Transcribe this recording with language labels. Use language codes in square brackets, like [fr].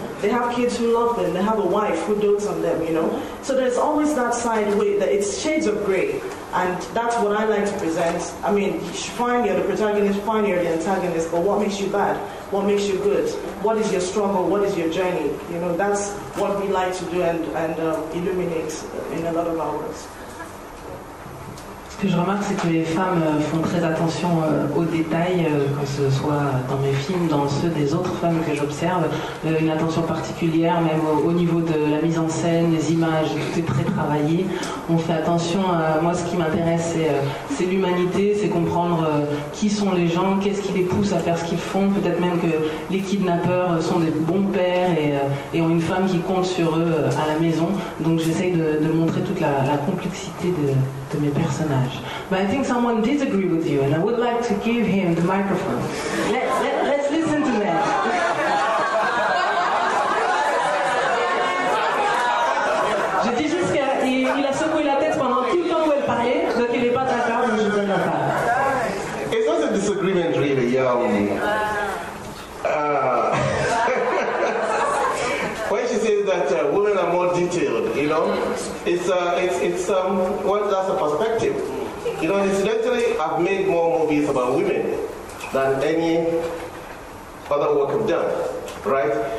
[en] They have kids who love them. They have a wife who dotes on them, So there's always that side way, that it's shades of gray. And that's what I like to present. Fine, you're the protagonist, fine, you're the antagonist, but what makes you bad? What makes you good? What is your struggle? What is your journey? That's what we like to do and illuminate in a lot of our works. [fr] Ce que je remarque, c'est que les femmes font très attention aux détails, que ce soit dans mes films, dans ceux des autres femmes que j'observe, une attention particulière, même au niveau de la mise en scène, des images, tout est très travaillé. On fait attention à moi, ce qui m'intéresse, c'est l'humanité, c'est comprendre qui sont les gens, qu'est-ce qui les pousse à faire ce qu'ils font, peut-être même que les kidnappeurs sont des bons pères et ont une femme qui compte sur eux à la maison. Donc j'essaye de montrer toute la complexité de mes personnages. [en] But I think someone disagree with you, and I would like to give him the microphone. Let's listen to that. [fr] Je dis juste qu'il a secoué la tête pendant tout le temps où elle parlait, donc il n'est pas d'accord, donc je donne la parole. [en] It's not a disagreement, really. When she says that women are more detailed, it's that's a perspective. Incidentally, I've made more movies about women than any other work I've done, right?